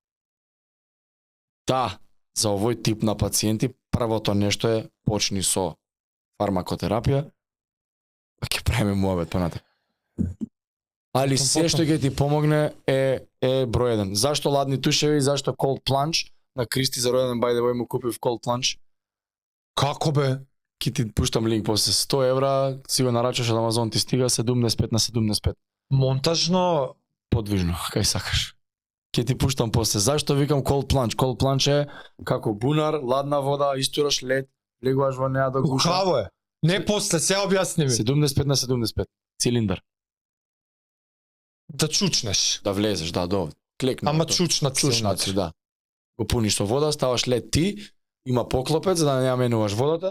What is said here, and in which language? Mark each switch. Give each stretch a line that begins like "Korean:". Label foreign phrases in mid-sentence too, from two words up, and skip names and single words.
Macedonian: Да, за овој тип на пациенти првото нешто е почни со фармакотерапија, па ќе правиме муабет понатаму. Али се што ќе ти помогне е број 1. Зашто ладни тушеви, зашто
English: cold plunge?
Macedonian: На Кристи за роден
English: by the way
Macedonian: му купив
English: cold plunge.
Macedonian: како бе? Ки ти пуштам линк после 100 евра, си го нарачаш од Амазон, ти стига 75 на 75. Монтажно Подвижно, кај сакаш. Ке ти пуштам после. Зашто викам
English: cold plunge? Cold plunge
Macedonian: е како бунар, ладна вода, истураш лед, легуваш во неа да гуша. ухаво е. Не после, се објасни ми. 75 на 75. цилиндар. Да чучнеш. Да влезеш, да, до овде. Клекне. Ама тоа. чучнат си, Чучнаци, значи. да. Го пуниш со вода, ставаш лед ти, има поклопец за да не ја менуваш водата.